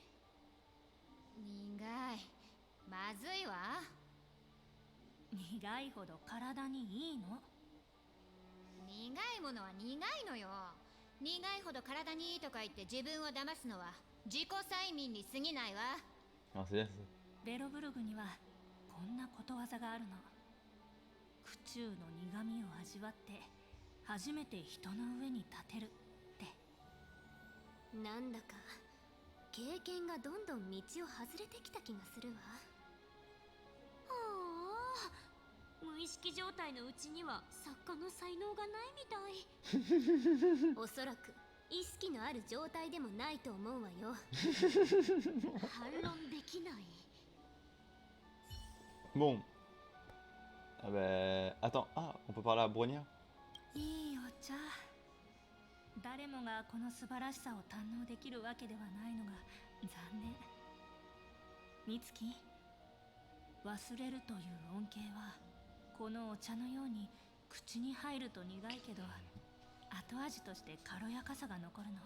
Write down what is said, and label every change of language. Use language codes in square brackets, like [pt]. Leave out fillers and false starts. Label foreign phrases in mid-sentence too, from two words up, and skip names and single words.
[ja] 苦い。まずいわ。苦いほど体にいいの？苦いものは苦いのよ。苦いほど体にいいとか言って自分を騙すのは自己催眠に過ぎないわ。 [fr] Ah, c'est bien ça. [ja] ベロブルグにはこんなことわざがあるの。苦中の苦みを味わって初めて人の上に立てるって。なんだか経験がどんどん道を外れてきた気がするわ。はあ、無意識状態のうちには作家の才能がないみたい。おそらく意識のある状態でもないと思うわよ。反論できない。 [fr] Bon. Ah bah. Attends, ah, on peut parler à Brognard? [ja] いいお茶。誰もがこの素晴らしさを堪能できるわけではないのが残念。美月、忘れるという恩恵はこのお茶のように口に入ると苦いけど後味として軽やかさが残るの。